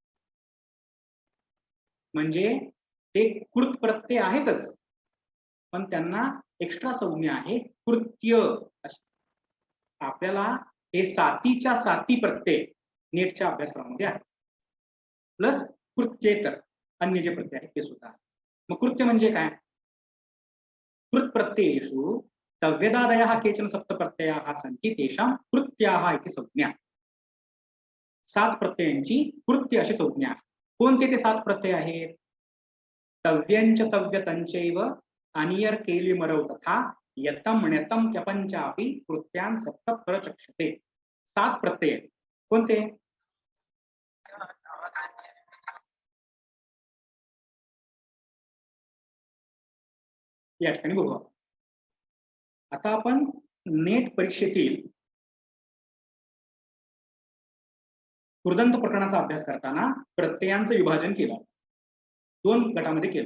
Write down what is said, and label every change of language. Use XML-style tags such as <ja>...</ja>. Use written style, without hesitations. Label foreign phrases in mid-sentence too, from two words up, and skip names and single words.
<mr>म्हणजे ते कृत प्रत्यय आहेतच, पण त्यांना एक्स्ट्रा संज्ञा आहे कृत्य अशी. आपल्याला हे 7च्या 7 प्रत्यय नेटच्या अभ्यासक्रमामध्ये आहे, प्लस कृत्येतर अन्य जे प्रत्यय आहेत ते सुद्धा. मग कृत्य म्हणजे काय?</mr> <sa>कृत प्रत्ययेषु तव्यदादयः केचन सप्तप्रत्ययाः सन्ति तेषां कृत्याः इति संज्ञा.</sa> <mr>7 प्रत्ययांची कृत्य अशी संज्ञा आहे. कोणते ते 7 प्रत्यय आहेत?</mr> <sa>तव्यंच तव्यतंचैव अनियर केलिमरौ तथा यतम ण्यतम त्यपंचापि कृत्यान् सप्त प्रचक्षते.</sa> <mr>7 प्रत्यय कोणते? या ठिकाणी बघू. आता आपण नेट परीक्षेतील कृदंत प्रकरणाचा अभ्यास करताना प्रत्ययांचं विभाजन केलं, 2 गटामध्ये केलं.</mr>